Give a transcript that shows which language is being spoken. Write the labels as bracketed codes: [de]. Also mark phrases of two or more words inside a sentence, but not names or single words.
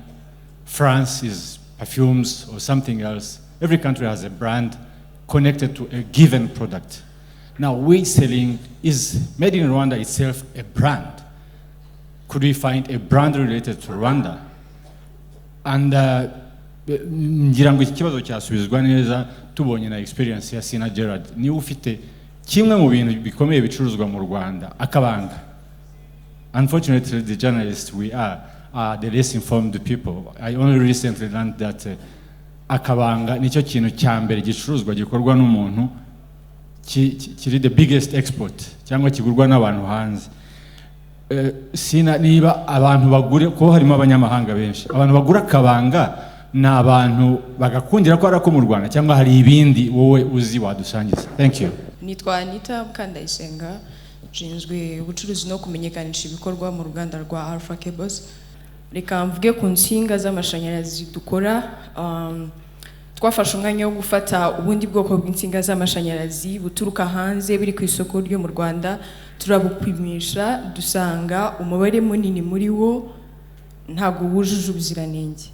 [en] France is perfumes or something else. Every country has a brand connected to a given product. Now, is made in Rwanda itself a brand? Could we find a brand related to Rwanda? [rw] And ngira ngo ikibazo cyasubizwa neza tubonye na experience ya Sina Gerard. Ni ufite kimwe mu bintu bikomeye bicuruzwa mu Rwanda, akabanga. [en] Unfortunately, the journalists we are the less informed people. I only recently learned that [rw] akabanga nicyo kintu cya mbere gicuruzwa gikorwa n'umuntu kiri [en] the biggest export [rw] cyangwa kigurwa n'abantu hanze. Sina niba abantu bagure ko harimo abanyamahanga benshi, abantu bagura akabanga na abantu bagakundira ko arako mu Rwanda cyangwa hari ibindi wowe uzi wadusangiza. [en] Thank you. [rw] Nitwa Anita Mkandayisenga, nshinzwe ubucuruzi no kumenyekanisha ibikorwa mu ruganda rwa Alpha Cables. Reka mvuge ku nsinga z'amashanyarazi dukora. Twafashe umwanya wo gufata ubundi bwoko bw'insinga z'amashanyarazi buturuka hanze biri ku isoko ryo mu Rwanda, turabupimisha dusanga umubare munini muri wo ntabwo wujuje ubuziranenge.